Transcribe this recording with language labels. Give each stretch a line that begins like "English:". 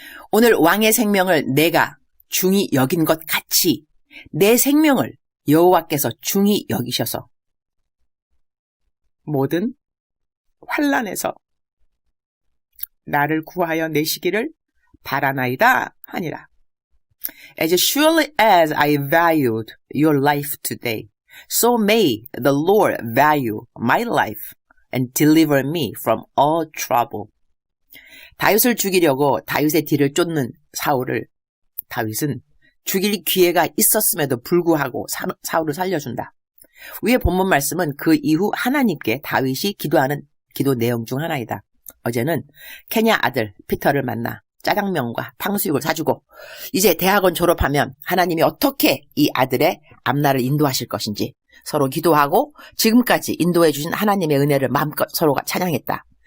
Korean: 오늘 왕의 생명을 내가 중히 여긴 것 같이 내 생명을 여호와께서 중히 여기셔서 모든 환난에서 나를 구하여 내시기를 바라나이다 하니라.
English: As surely as I valued your life today, so may the Lord value my life and deliver me from all trouble.
Korean: 다윗을 죽이려고 다윗의 뒤를 쫓는 사울을 다윗은 죽일 기회가 있었음에도 불구하고 사울을 살려준다. 위의 본문 말씀은 그 이후 하나님께 다윗이 기도하는 기도 내용 중 하나이다. 어제는 케냐 아들 피터를 만나 짜장면과 탕수육을 사주고, 이제 대학원 졸업하면 하나님이 어떻게 이 아들의 앞날을 인도하실 것인지 서로 기도하고 지금까지 인도해 주신 하나님의 은혜를 마음껏 서로가 찬양했다.